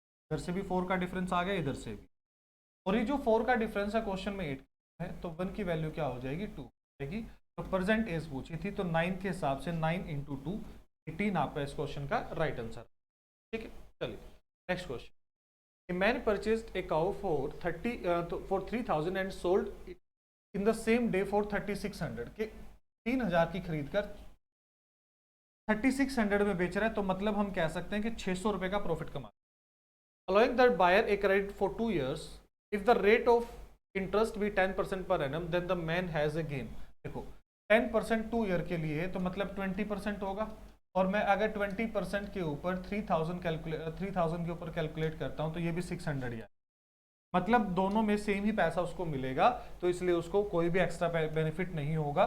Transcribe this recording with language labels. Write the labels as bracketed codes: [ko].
[hi] इधर से भी 4 का डिफरेंस आ गया, इधर से भी। और ये जो 4 का डिफरेंस है क्वेश्चन में 8 है, तो 1 की वैल्यू क्या हो जाएगी, 2 हो जाएगी। तो प्रेजेंट एज पूछी थी, तो 9 के हिसाब से 9 × 2 18 आपका इस क्वेश्चन का राइट आंसर। ठीक है, चलिए next question. [en] A man purchased a cow for 3,000 and sold it in the same day for 3,600। [hi] के 3,000 की खरीद कर 3600 में बेच रहा है, तो मतलब हम कह सकते हैं कि 600 रुपए का प्रॉफिट कमा। [en] Allowing that buyer a credit for 2 years, if the rate of interest be 10% per annum, then the man has a gain. [hi] देखो 10% 2 ईयर के लिए तो मतलब 20% होगा, और मैं अगर 20% के ऊपर 3000 के ऊपर कैलकुलेट करता हूं तो ये भी 600 ही है, मतलब दोनों में सेम ही पैसा उसको मिलेगा, तो इसलिए उसको कोई भी एक्स्ट्रा बेनिफिट नहीं होगा।